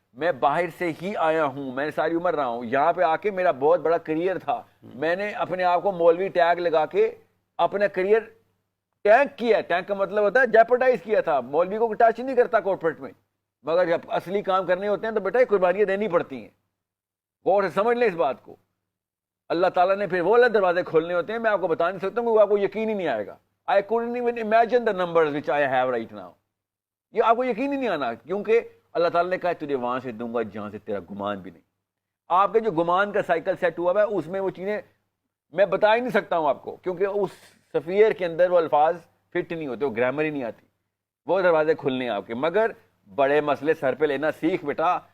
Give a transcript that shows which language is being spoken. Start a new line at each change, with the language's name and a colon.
Urdu: میں باہر سے ہی آیا ہوں، میں نے ساری عمر رہا ہوں یہاں پہ. آ کے میرا بہت بڑا کریئر تھا، میں نے اپنے آپ کو مولوی ٹیگ لگا کے اپنا کریئر ٹینک کیا. ٹینک کا مطلب ہوتا ہے جیپرڈائز کیا تھا. مولوی کو ٹچ نہیں کرتا کارپوریٹ میں، مگر جب اصلی کام کرنے ہوتے ہیں تو بیٹا قربانیاں دینی پڑتی ہیں. غور سے سمجھ لیں اس بات کو. اللہ تعالیٰ نے پھر وہ اللہ دروازے کھولنے ہوتے ہیں، میں آپ کو بتا نہیں سکتا ہوں، وہ آپ کو یقین ہی نہیں آئے گا.
English: I couldn't even imagine the numbers which I have right now.
Urdu: یہ آپ کو یقین ہی نہیں آنا، کیونکہ اللہ تعالیٰ نے کہا تجھے وہاں سے دوں گا جہاں سے تیرا گمان بھی نہیں. آپ کے جو گمان کا سائیکل سیٹ ہوا ہے اس میں وہ چیزیں میں بتا ہی نہیں سکتا ہوں آپ کو، کیونکہ اس سفیر کے اندر وہ الفاظ فٹ نہیں ہوتے، وہ گرامر ہی نہیں آتی. وہ دروازے کھلنے ہیں آپ کے. مگر بڑے مسئلے سر پہ لینا سیکھ بیٹا.